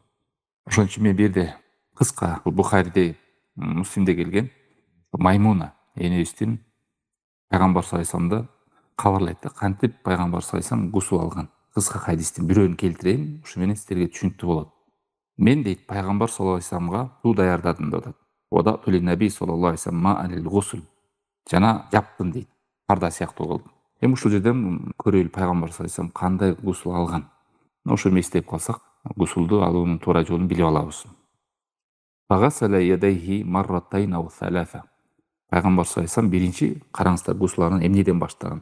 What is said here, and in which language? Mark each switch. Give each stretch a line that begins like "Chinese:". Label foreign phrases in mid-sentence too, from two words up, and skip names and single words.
Kyrgyz: Ошон үчүн мен бул жерде кыска, Бухариде, Муслимде келген Маймуна энебиздин пайгамбар
Arabic: صلى الله عليه
Kyrgyz: вассаламды кабарлайт да, кантип пайгамбар
Arabic: صلى الله عليه وسلم
Kyrgyz: гусул алган. Кыска хадистин бирөөнү келтирейин, ушу менен силерге түшүнүктүү болот. Мен дейт пайгамбар
Arabic: صلى الله عليه
Kyrgyz: вассаламга суу даярдадым деп атат.
Arabic: أدنيت للنبي صلى الله عليه وسلم ماء الغسل.
Kyrgyz: Жана жаптым дейт. Парда сыяктуу кылдым. Эми ушул жерден көрөлү пайгамбар
Arabic: صلى الله عليه وسلم
Kyrgyz: кандай гусул алган. Ошону эстеп калсак, гусулду алуунун туура жолун билип алабыз.
Arabic: فغسل يديه مرتين أو ثلاثا.
Kyrgyz: Пайгамбар
Arabic: صلى الله عليه وسلم
Kyrgyz: биринчи караңыздар гусул алган эмнеден баштаган?